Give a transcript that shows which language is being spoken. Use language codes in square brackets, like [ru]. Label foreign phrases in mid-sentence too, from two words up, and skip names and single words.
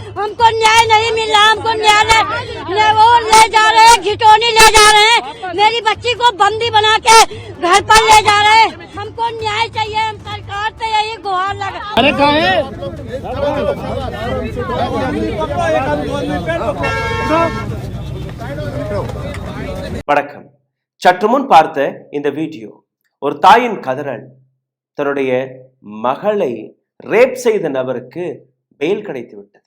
[hi] हमको न्याय नहीं मिल रहा, हमको न्यायालय वो ले जा रहे हैं, घिटौनी ले जा रहे हैं, मेरी बच्ची को बंदी बना के घर पर ले जा रहे हैं। हमको न्याय चाहिए, हम सरकार से यही गुहार लगा। अरे कहाँ है? [ta] வணக்கம். சற்று முன் பார்த்த இந்த வீடியோ ஒரு தாயின் கதறல். தன்னுடைய மகளை ரேப் செய்த நபருக்கு பெயில் கிடைத்து விட்டது.